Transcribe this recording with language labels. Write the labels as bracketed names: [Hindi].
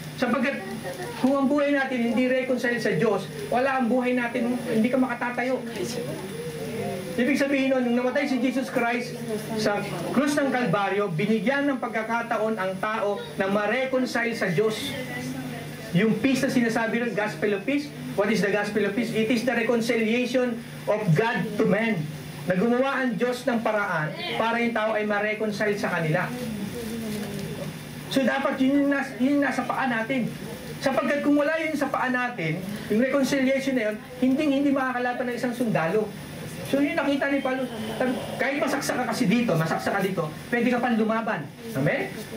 [Filipino] Sapagkat kung ang buhay natin hindi reconcile sa Diyos, wala ang buhay natin, hindi ka makatatayo. Ibig sabihin nun, nung namatay si Jesus Christ sa krus ng Kalbaryo, binigyan ng pagkakataon ang tao na ma-reconcile sa Diyos. Yung peace na sinasabi nun, [English] gospel of peace, what is the gospel of peace? It is the reconciliation of God to man. [Filipino] Na gumawa ang Diyos ng paraan para yung tao ay ma-reconcile sa kanila. So dapat yun yung nasa paa natin. Sapagkat kung wala yun sa paa natin, yung reconciliation na yun, hindi makakalaban ng isang sundalo. So yun nakita ni Paulo, kahit masaksak ka kasi dito, masaksak ka dito, pwede ka pang lumaban. Amen?